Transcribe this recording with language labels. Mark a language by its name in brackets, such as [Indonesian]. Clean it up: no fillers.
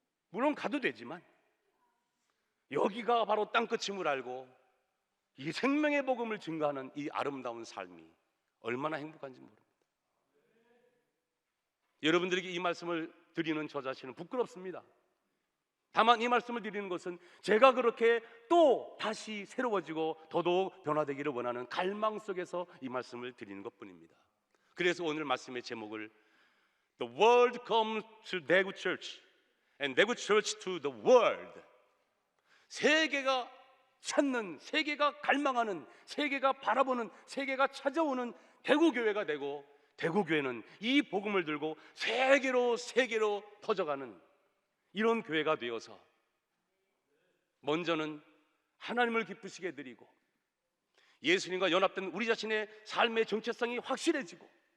[Korean] 물론 가도 되지만 여기가 바로 땅끝임을 알고 이 생명의 복음을 증거하는 이 아름다운 삶이 얼마나 행복한지 모릅니다. 여러분들에게 이 말씀을 드리는 저 자신은 부끄럽습니다. 다만 이 말씀을 드리는 것은 제가 그렇게 또 다시 새로워지고 더더욱 변화되기를 원하는 갈망 속에서 이 말씀을 드리는 것뿐입니다. 그래서 오늘 말씀의 제목을 [English] The world comes to Daegu Church and Daegu Church to the world. [Korean] 세계가 찾는, 세계가 갈망하는, 세계가 바라보는, 세계가 찾아오는 대구교회가 되고, 대구교회는 이 복음을 들고 세계로 퍼져가는 이런 교회가 되어서 먼저는 하나님을 기쁘시게 드리고 예수님과 연합된 우리 자신의 삶의 정체성이 확실해지고